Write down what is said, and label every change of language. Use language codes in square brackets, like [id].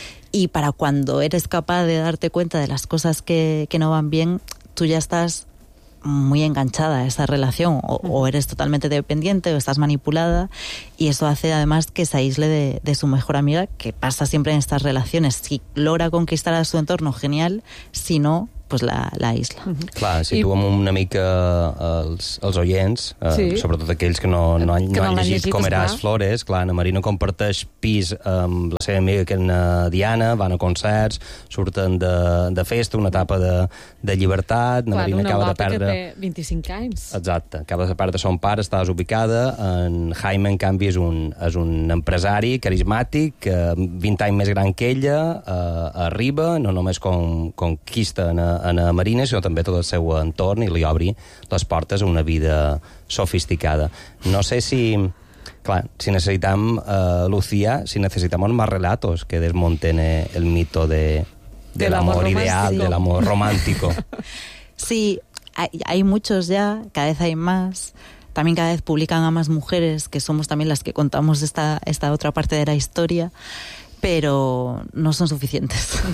[es] Y para cuando eres capaz de darte cuenta de las cosas que no van bien, tú ya estás... muy enganchada a esa relación, o eres totalmente dependiente o estás manipulada, y eso hace además que se aísle de su mejor amiga, que pasa siempre en estas relaciones. Si logra conquistar a su entorno, genial, si no, pues la aísla. [ca] Clar, situem una mica els oients, sí, sobretot aquells que no han llegit Com eres Flores. Clar, Anna Marina comparteix pis amb la seva amiga, que és Diana, van a concerts, surten de festa, una etapa de llibertat. Anna Marina acaba de perdre... Clar, una guapa que té 25 anys. Exacte, acaba de perdre son pare, està desubicada. En Jaime, en canvi, és un empresari carismàtic, 20 anys més gran que ella, arriba, no només conquista a Marina, sinó també tot el seu entorn, i li obri les portes a una vida sofisticada. No sé si... Clar, si necessitam Lucía, si necessitam [es] más relatos que desmonten el mito de l'amor ideal, de l'amor romántico. Sí, hay muchos ya, cada vez hay más. También cada vez publican a más mujeres, que somos también las que contamos esta otra parte de la historia, pero no son suficientes.